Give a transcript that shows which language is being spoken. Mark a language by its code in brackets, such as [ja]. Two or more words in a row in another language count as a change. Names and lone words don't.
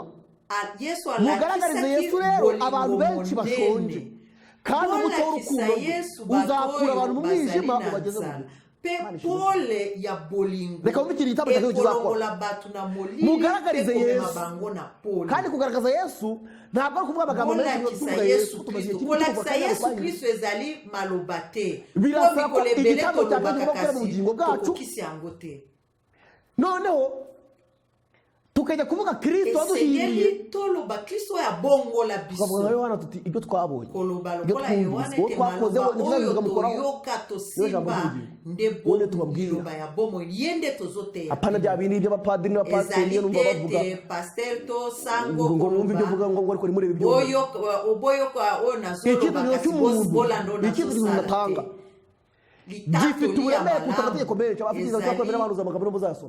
[rw] Mugaragarize Yesu rero abantu benshi bashonje, kandi umucyo w'urukundo uzakura abantu mu mwijima ubageze mu reka wumve ikintu igitabo cyawe kizakora. Mugaragarize Yesu, kandi kugaragaza Yesu ntabwo ari ukuvuga amagambo menshi tuvuga Yesu [ln] kolakisa Yesu Kristo ezali maloba te. [rw] Birasaba ko igitabo cyawe gikora mu bugingo bwacu. Noneho tukajya kuvuga Kristo waduhiriye tukavuga Yohana tuti ibyo twabonye ibyo twumvise uwo twakoze ntibizabivuga mukoraho niyo jambo ry'ubugingo tubabwira apana bya bintu by'abapadiri n'abapasiteri niyo numva bavuga ngo mwumve ibyo uvuga ngo ariko nimurebe ibyo icyitegererezo cy'umuntu icyitegererezo atanga gifite uburemere kuruta amategeko menshi abafite kwemera abantu amagambo muzayasoma.